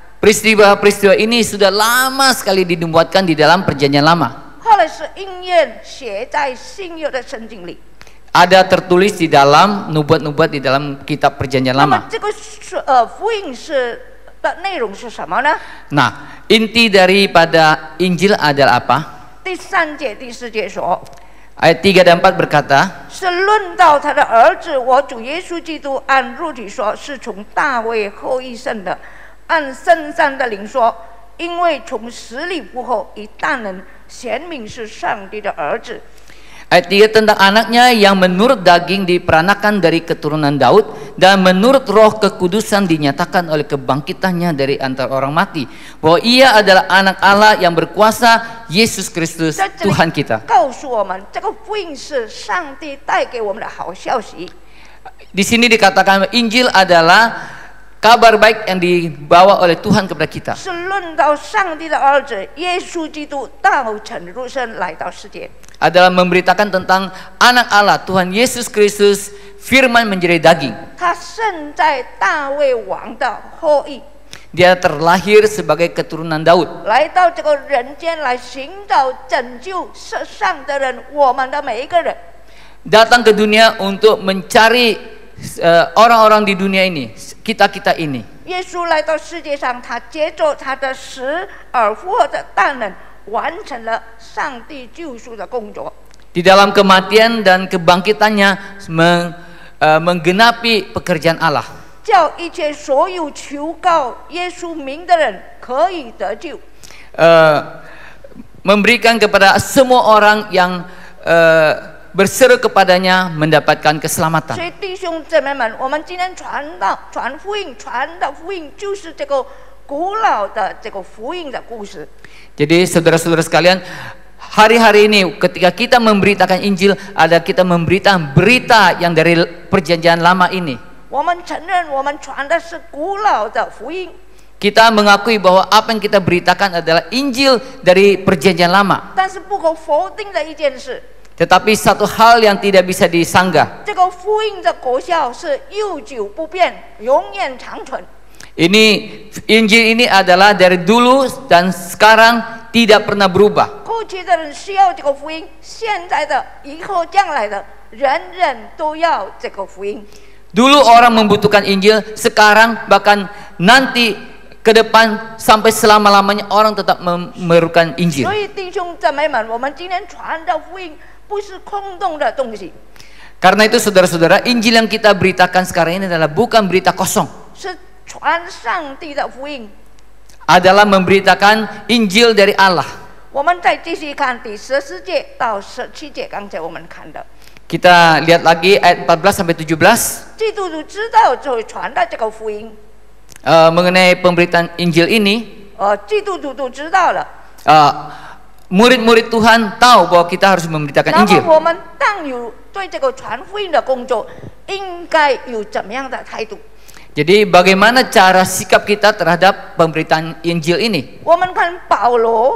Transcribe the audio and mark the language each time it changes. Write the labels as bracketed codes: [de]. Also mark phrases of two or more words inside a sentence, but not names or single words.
[id] peristiwa-peristiwa ini sudah lama sekali dinubuatkan di dalam perjanjian lama. [zh] 后来是应验写在新约的圣经里。 [id] Ada tertulis di dalam nubuat-nubuat di dalam kitab perjanjian [zh] 那么 [id] lama. [zh] 这个福音是的内容是什么呢？ [id] Nah, inti daripada Injil adalah apa? [zh] 第3节、第4节说， [id] Ayat 3 dan 4 berkata, [zh] 是论到他的儿子，我主耶稣基督按肉体说，是从大卫后裔生的；按圣善的灵说，因为从死里复活，以大能显明是上帝的儿子。 [id] Ayat 3 tentang anaknya yang menurut daging diperanakan dari keturunan Daud dan menurut roh kekudusan dinyatakan oleh kebangkitannya dari antara orang mati, bahwa ia adalah anak Allah yang berkuasa, Yesus Kristus [zh] 在这里 [id] Tuhan kita. [zh] 告诉我们，这个福音是上帝带给我们的好消息。 [id] Di sini dikatakan Injil adalah kabar baik yang dibawa oleh Tuhan kepada kita. [zh] 是论到上帝的儿子耶稣基督道成肉身来到世界。 [id] Adalah memberitakan tentang anak Allah, Tuhan Yesus Kristus, firman menjadi daging. [zh] 他生在大卫王的后裔， [id] Dia terlahir sebagai keturunan Daud. [zh] 来到这个人间来寻找拯救世上的人，我们的每一个人。 [id] Datang ke dunia untuk mencari orang-orang di dunia ini, kita-kita ini. [zh] 耶稣来到世界上，他借着他的死而复活的大能，完成了上帝救赎的工作。 [id] Di dalam kematian dan kebangkitannya menggenapi pekerjaan Allah. [zh] 叫一切所有求告耶稣名的人可以得救。 [id] Memberikan kepada semua orang yang berseru kepadanya mendapatkan [zh] 所 [id] keselamatan. [zh] 以弟兄姊妹们，我们今天传福音，传的福音就是这个古老的这个福音的故事。 [id] Jadi saudara-saudara sekalian, hari-hari ini ketika kita memberitakan Injil, ada kita memberitakan berita yang dari perjanjian lama ini. [zh] 我们承认我们传的是古老的福音， [id] Kita mengakui bahwa apa yang kita beritakan adalah Injil dari perjanjian lama. [zh] 但是不可否定的一件事， [id] Tetapi satu hal yang tidak bisa disanggah, [zh] 这个福音的果效是悠久不变，永远长存。 [id] Injil ini adalah dari dulu dan sekarang tidak pernah berubah. [zh] 过去的人需要这个福音，现在的、以后、将来的，人人都要这个福音。 [id] Dulu orang membutuhkan Injil, sekarang bahkan nanti ke depan sampai selama-lamanya orang tetap memerlukan Injil. [zh] 所以弟兄姊妹们，我们今天传的福音不是空洞的东西， [id] Karena itu saudara-saudara, Injil yang kita beritakan sekarang ini adalah bukan berita kosong. [zh] 是传上帝的福音。 [id] Adalah memberitakan Injil dari Allah. [zh] 我们再继续看第14节到17节，刚才我们看的， [id] Kita lihat lagi ayat 14 sampai 17. [zh] 基督徒知道就会传的这个福音， [id] Mengenai pemberitaan Injil ini, [zh] 基督徒都知道了。 [id] murid-murid Tuhan tahu bahwa kita harus memberitakan [zh] 那 [id] Injil. [zh] 么我们当有对这个传福音的工作，应该有怎么样的态度？ [id] Jadi bagaimana cara sikap kita terhadap pemberitaan Injil ini? [zh] 我们看保罗，